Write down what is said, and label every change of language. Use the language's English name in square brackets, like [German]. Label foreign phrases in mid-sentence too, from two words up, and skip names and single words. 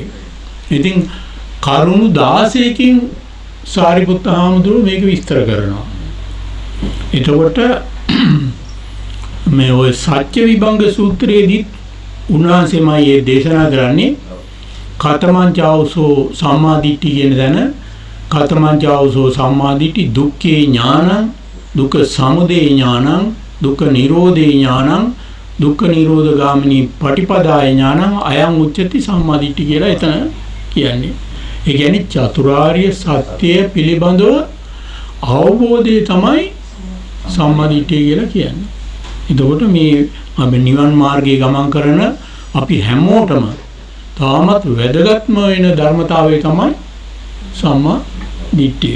[Sinhala] ඉතින් කරුණු 16කින් සාරිපුත්ත හාමුදුරුවෝ මේක විස්තර කරනවා. එතකොට මේ ඔය සත්‍ය විභංග සූත්‍රයේදී උන්වහන්සේමයි මේ දේශනා කරන්නේ [Pali] කතමංචාවසෝ සම්මාදිට්ඨි [Sinhala] කියන තැන [Pali] කතමංචාවසෝ සම්මාදිට්ඨි දුක්ඛේ ඥානං දුක්ඛ සමුදය ඥානං දුක්ඛ නිරෝධේ ඥානං දුක්ඛ නිරෝධ ගාමිනී පටිපදාය ඥානං අයං උච්චති සම්මාදිට්ඨි [Sinhala] කියලා එතන කියන්නේ. ඒ කියන්නේ චතුරාර්ය සත්‍ය පිළිබඳව අවබෝධය තමයි සම්මාදිට්ඨිය කියලා කියන්නේ. එතකොට මේ අපි නිවන් මාර්ගයේ ගමන් කරන අපි හැමෝටම තාමත් වැදගත්ම වෙන ධර්මතාවය තමයි සම්මා දිට්ඨිය.